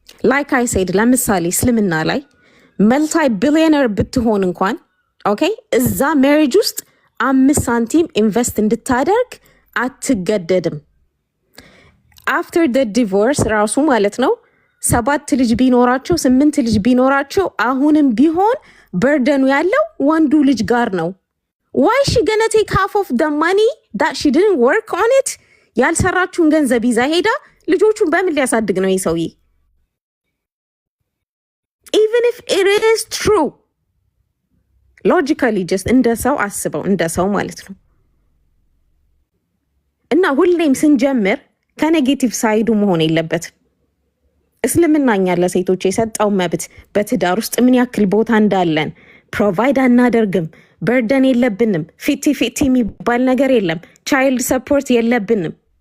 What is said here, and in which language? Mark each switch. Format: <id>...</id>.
<am>ላይክ አይ ሴድ ለምሳሌ እስልምና ላይ መልታይ ቢሊዮነር ብትሆን እንኳን ኦኬ እዛ ሜሪጅ ውስጥ 5 ሳንቲም ኢንቨስት እንድታደርግ አትገደድም። አፍተር ደ ዲቮርስ ራሱ ማለት ነው 7 ልጅ ቢኖራቸው 8 ልጅ ቢኖራቸው አሁንም ቢሆን በርደኑ ያለው ወንዱ ልጅ ጋር ነው።</am> <en>why is she gonna take half of the money that she didn't work on it?</en> <am>ያልሰራችሁን ገንዘብ ይዛ ሄዳ ልጆቹን በምን ሊያሳድግ ነው ይህ ሰውዬ?</am> <en>even if it is true, logically just</en> <am>እንደ ሰው አስበው፣ እንደ ሰው ማለት ነው። እና ሁሌም ስንጀምር ከኔጌቲቭ ሳይዱ መሆን የለበትም። እስልምናኛ ለሴቶች የሰጠው መብት በትዳር ውስጥ ምን ያክል ቦታ እንዳለን ፕሮቫይድ አናደርግም፣ በርደን የለብንም፣ ፊቲ የሚባል ነገር የለም፣ ቻይልድ ሰፖርት የለብንም።</am>